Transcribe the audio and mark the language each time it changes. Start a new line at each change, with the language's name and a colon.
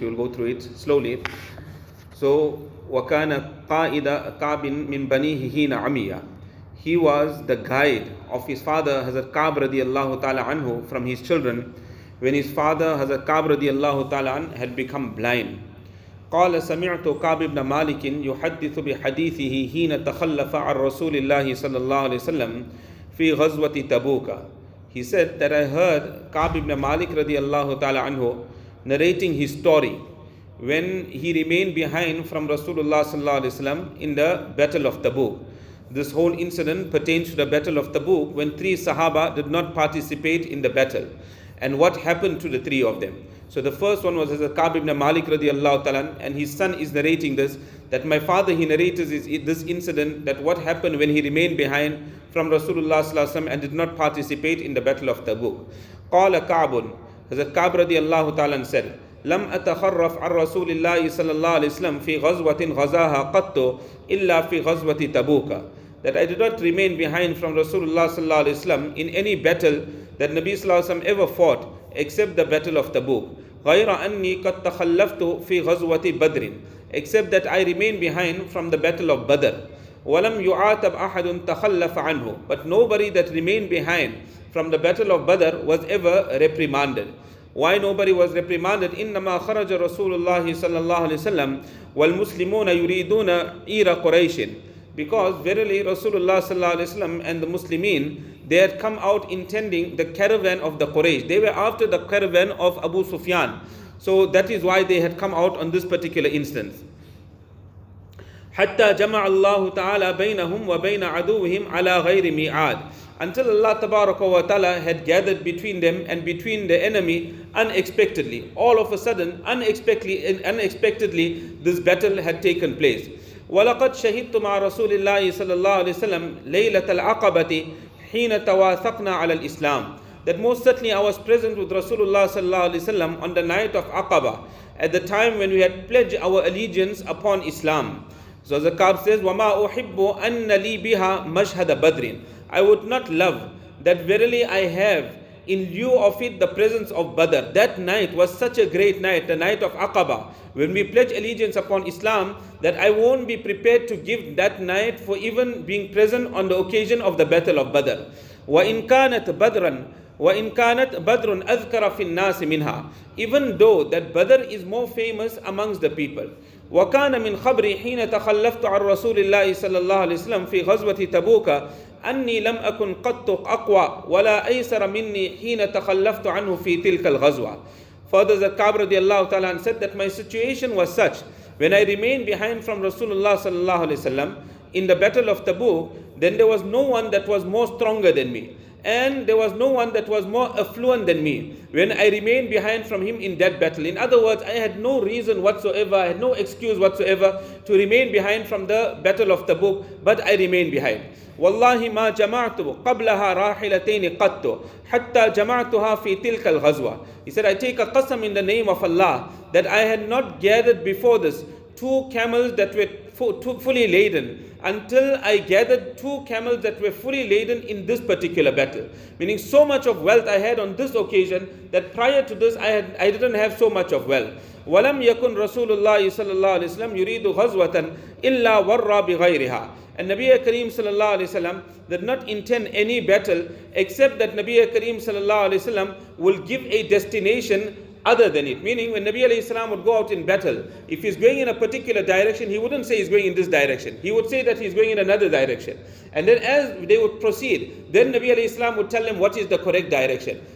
English: We will go through it slowly.
Arabic: So, وَكَانَ قَائِدَ كَعْبٍ مِّن بَنِيهِ حِينَ عَمِيَ.
English: He was the guide of his father Hazrat Ka'b radiallahu ta'ala anhu from his children when his father Hazrat Ka'b radiallahu ta'ala anhu had become blind.
Arabic: قال سمعت كعب بن مالك يحدث بحديثه حين تخلف عن رسول الله صلى الله عليه وسلم في غزوة تبوك.
English: He said that I heard Ka'b ibn Malik radiallahu ta'ala anhu narrating his story when he remained behind from Rasulullah sallallahu alaihi wasallam in the battle of Tabuk. This whole incident pertains to the battle of Tabuk, when three Sahaba did not participate in the battle, and what happened to the three of them. So the first one was Ka'b ibn Malik radiallahu ta'ala, and his son is narrating this, that my father, he narrates this incident, that what happened when he remained behind from Rasulullah sallallahu alaihi wasallam and did not participate in the battle of Tabuk.
Arabic: قال كعب,
English: Hazrat Ka'b radiallahu ta'ala said,
Arabic: لم أتخرف عن رسول الله صلى الله عليه وسلم في غزوة غزاها قط إلا في غزوة تبوك.
English: That I did not remain behind from Rasulullah sallallahu alaihi wasallam in any battle that Nabi sallallahu alaihi wasallam ever fought except the battle of Tabuk.
Arabic: غير أني قد تخلفت في غزوة بدر,
English: except that I remained behind from the battle of Badr.
Arabic: ولم يعاتب أحد تخلف عنه,
English: but nobody that remained behind from the battle of Badr was ever reprimanded. Why nobody was reprimanded?
Arabic: إنما خرج رسول الله صلى الله عليه وسلم والمسلمون يريدون إير قريش.
English: Because verily Rasulullah sallallahu alaihi wasallam and the Muslimin, they had come out intending the caravan of the Quraysh. They were after the caravan of Abu Sufyan. So that is why they had come out on this particular instance.
Arabic: حتى جمع الله تعالى بينهم وبين عدوهم على غير ميعاد.
English: Until Allah tabaraka wa ta'ala had gathered between them and between the enemy unexpectedly. All of a sudden, unexpectedly, this battle had taken place.
Arabic: وَلَقَدْ شَهِدْتُ مَعَ رَسُولِ اللَّهِ صَلَّى اللَّهُ عَلَيْهِ وسلم لَيْلَةَ الْعَقَبَةِ حِينَ تَوَاثَقْنَا عَلَى الْإِسْلَامِ.
English: That most certainly I was present with Rasulullah sallallahu alaihi wasallam on the night of Aqaba, at the time when we had pledged our allegiance upon Islam. So the Ka'b says,
Arabic: وَمَا أُحِبُّ أَنَّ لِي بِهَا مَشْهَدَ بَدْرٍ.
English: I would not love that verily I have in lieu of it the presence of Badr. That night was such a great night, the night of Aqaba, when we pledge allegiance upon Islam, that I won't be prepared to give that night for even being present on the occasion of the battle of Badr.
Arabic: وَإِنْ كَانَتْ بَدْرٌ أَذْكَرَ فِي النَّاسِ مِنْهَا.
English: Even though that Badr is more famous amongst the people.
Arabic: وَكَانَ مِنْ خَبْرِ حِينَ تَخَلَّفْتُ عَنْ رَسُولِ اللَّهِ صَلَّى اللَّهُ عَلَيْهِ وسلم في غزوة تبوك أني لم أكن قط أقوى ولا أيسر مني حين تخلفت عنه في تلك الغزوة.
English: Further, the Ka'b radiallahu ta'ala said that my situation was such, when I remained behind from Rasulullah sallallahu alaihi wasallam in the battle of Tabuk, then there was no one that was more stronger than me, and there was no one that was more affluent than me when I remained behind from him in that battle. In other words, I had no reason whatsoever, I had no excuse whatsoever to remain behind from the battle of Tabuk, but I remained behind.
Arabic: والله ما جمعت قبلها راحلتين قط حتى جمعتها في تلك الغزوة.
English: He said, I take a qasam in the name of Allah that I had not gathered before this two camels that were fully laden until I gathered two camels that were fully laden in this particular battle. Meaning so much of wealth I had on this occasion that prior to this I didn't have so much of wealth.
Arabic: ولم يكن رسول الله صلى الله عليه وسلم يريد غزوة إلا ورى بغيرها.
English: And Nabi Kareem sallallahu alaihi wasallam did not intend any battle except that Nabi Kareem sallallahu alaihi wasallam will give a destination other than it. Meaning when Nabi alayhi salam would go out in battle, if he's going in a particular direction, he wouldn't say he's going in this direction. He would say that he's going in another direction. And then as they would proceed, then Nabi alayhi salam would tell them what is the correct direction.